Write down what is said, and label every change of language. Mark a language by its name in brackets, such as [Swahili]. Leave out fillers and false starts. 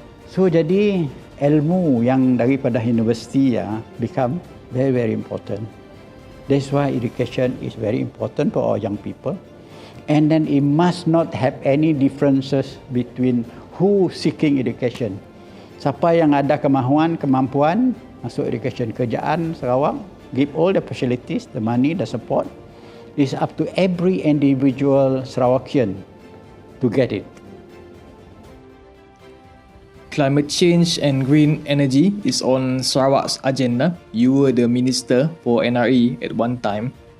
[Malay] So jadi ilmu yang daripada universiti [English] become very, very important. That's why education is very important for our young people. And then it must not have any differences between who seeking education. [Malay] Siapa yang ada kemampuan masuk education. [English] Kerajaan Sarawak give all the facilities, the money, the support. It's up to every individual Sarawakian to get it. Climate change and green energy is on Sarawak's agenda. You were the minister for NRE at one time.